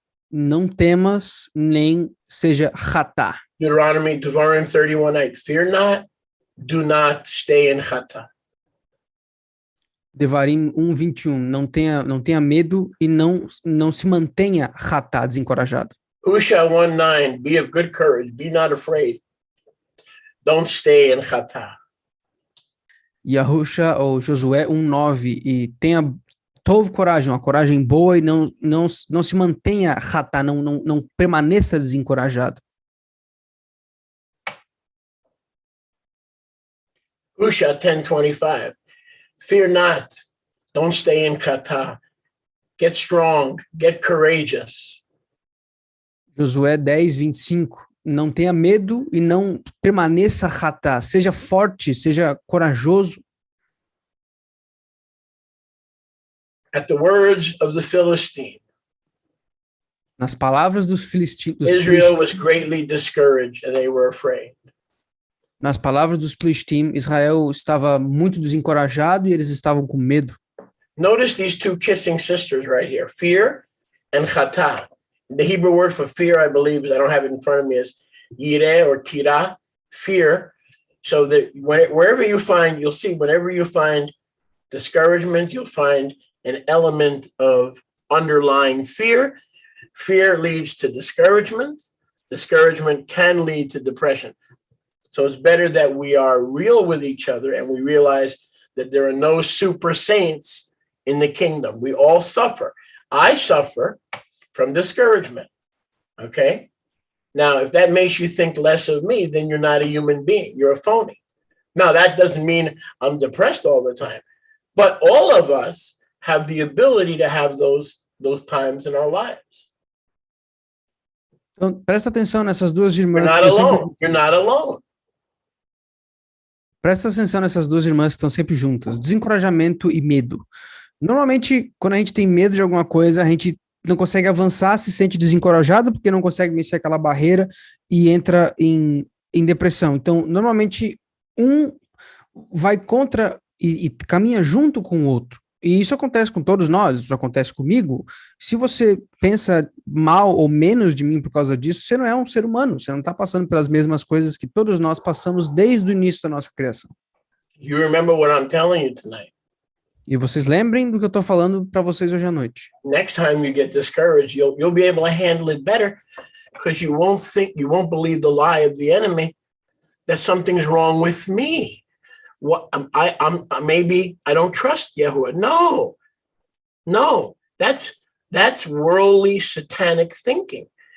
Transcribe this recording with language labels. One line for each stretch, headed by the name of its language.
Portuguese: Não temas, nem seja ratá.
English: Devarim 31:8. Fear not, do not stay in chata. Devarim 1, 21.
Portuguese: Não tenha medo e não se mantenha ratá, desencorajado. Husha 1:9.
English: Be of good courage, be not afraid. Don't stay in chata.
Portuguese: Yahusha ou Josué 1:9 e tenha coragem, uma coragem boa e não se mantenha ratá, não permaneça desencorajado. Husha 10:25.
English: Fear not, don't stay in chata. Get strong, get courageous.
Portuguese: Josué 10:25. Não tenha medo e não permaneça ratá. Seja forte, seja corajoso.
English: At the words of the Philistine,
Portuguese: Nas palavras dos filisteus.
English: Israel was greatly discouraged and they were afraid.
Portuguese: Nas palavras dos filisteus, Israel estava muito desencorajado e eles estavam com medo.
English: Notice these two kissing sisters right here, fear and chata. The Hebrew word for fear, I believe, I don't have it in front of me, is yireh or tira, fear. So that wherever you find, you'll see, whenever you find discouragement, you'll find an element of underlying fear. Fear leads to discouragement. Discouragement can lead to depression. So it's better that we are real with each other and we realize that there are no super saints in the kingdom. We all suffer. I suffer from discouragement. Okay? Now, if that makes you think less of me, then you're not a human being. You're a phony. Now, that doesn't mean I'm depressed all the time, but all of us have the ability to have those times in our lives.
Portuguese: Então, presta atenção nessas duas
English: You're
Portuguese: irmãs.
English: not
Portuguese: que estão sempre
English: alone. You're not alone.
Portuguese: Presta atenção nessas duas irmãs que estão sempre juntas. Desencorajamento e medo. Normalmente, quando a gente tem medo de alguma coisa, a gente não consegue avançar, se sente desencorajado porque não consegue vencer aquela barreira e entra em depressão. Então, normalmente, um vai contra e caminha junto com o outro. E isso acontece com todos nós, isso acontece comigo. Se você pensa mal ou menos de mim por causa disso, você não é um ser humano, você não está passando pelas mesmas coisas que todos nós passamos desde o início da nossa criação.
English: You remember what I'm telling you tonight.
Portuguese: E vocês lembrem do que eu estou falando para vocês hoje à noite.
English: Next time you get discouraged, you'll be able to handle it better because you won't believe the lie of the enemy that something's wrong with me. What I'm maybe I don't trust Yahuwah. No, that's worldly satanic thinking.